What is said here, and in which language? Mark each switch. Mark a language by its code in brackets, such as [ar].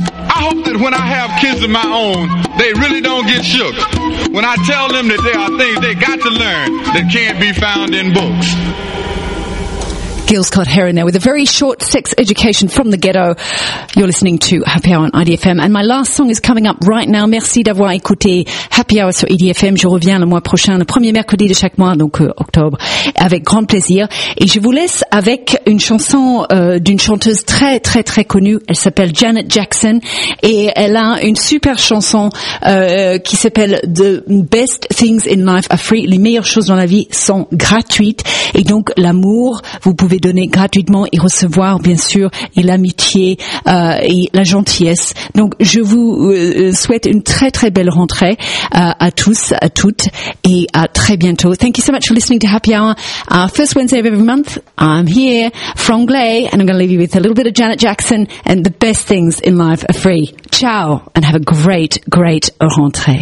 [en] I hope that when I have kids of my own, they really don't get shook when I tell them that there are things they got to learn that can't be found in books. Gil Scott-Heron there with a very short Sex Education from the Ghetto. You're listening to Happy Hour on IDFM. And my last song is coming up right now. [fr] Merci d'avoir écouté Happy Hour sur IDFM. Je reviens le mois prochain, le premier mercredi de chaque mois, donc octobre, avec grand plaisir. Et je vous laisse avec une chanson d'une chanteuse très, très, très connue. Elle s'appelle Janet Jackson. Et elle a une super chanson qui s'appelle The Best Things in Life Are Free. Les meilleures choses dans la vie sont gratuites. Et donc, l'amour, vous pouvez donner gratuitement et recevoir, bien sûr, et l'amitié et la gentillesse. Donc, je vous souhaite une très, très belle rentrée à tous, à toutes, et à très bientôt. [en] Thank you so much for listening to Happy Hour. First Wednesday of every month, I'm here from Glay, and I'm going to leave you with a little bit of Janet Jackson and the best things in life are free. Ciao, and have a great, great rentrée.